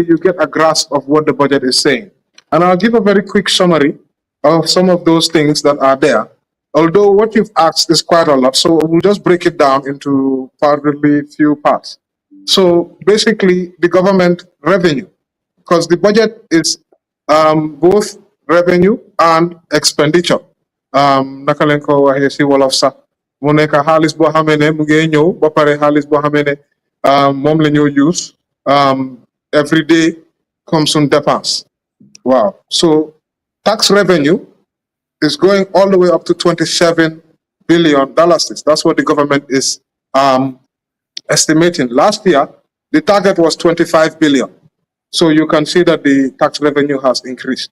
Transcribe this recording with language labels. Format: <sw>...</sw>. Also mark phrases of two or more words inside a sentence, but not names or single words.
<en>You get a grasp of what the budget is saying. And I'll give a very quick summary of some of those things that are there. Although what you've asked is quite a lot, so we'll just break it down into probably few parts. So basically, the government revenue, because the budget is both revenue and expenditure.</en> <wo>Naka leen ko waxee si wolof sax mu nekk xaalis boo xamee ne mu ngi ñëw ba pare xaalis boo xamee ne moom la ñoo</wo> <en>use every day</en> <wo>comme suñ dépense.</wo> <en>Wow. So tax revenue is going all the way up to $27 billion. That's what the government is estimating. Last year, the target was 25 billion. So you can see that the tax revenue has increased.</en>